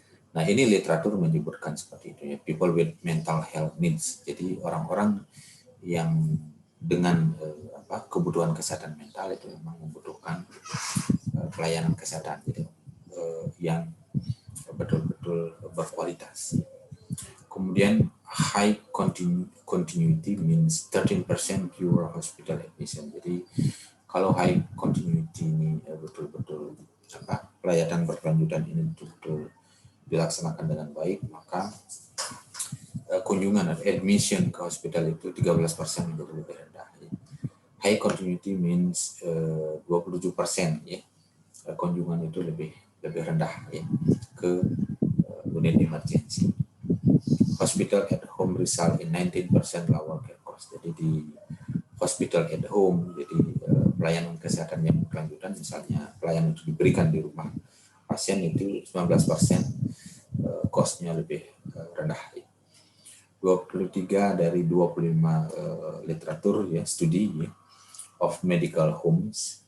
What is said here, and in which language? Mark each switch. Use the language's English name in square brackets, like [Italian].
[Indonesian] Nah, ini literatur menyebutkan seperti itu, ya, [English] people with mental health needs. [Indonesian] Jadi orang-orang yang dengan kebutuhan kesehatan mental itu memang membutuhkan pelayanan kesehatan, gitu, yang betul-betul berkualitas. [English] Kemudian high continuity means 13% fewer hospital admission. [Indonesian] Jadi kalau high continuity ini betul-betul pelayanan berkelanjutan ini betul-betul dilaksanakan dengan baik, maka kunjungan atau admission ke hospital itu 13% menjadi lebih rendah. [English] High continuity means 27%, ya. [Indonesian] Kunjungan itu lebih rendah, ya, ke unit emergency. [English] Hospital at home result in 19% lower care cost. [Indonesian] Jadi di hospital at home, jadi pelayanan kesehatan yang berkelanjutan, misalnya pelayanan itu diberikan di rumah pasien, itu 19% cost-nya lebih rendah. 23 dari 25 literatur, ya, studi, ya, [English] of medical homes.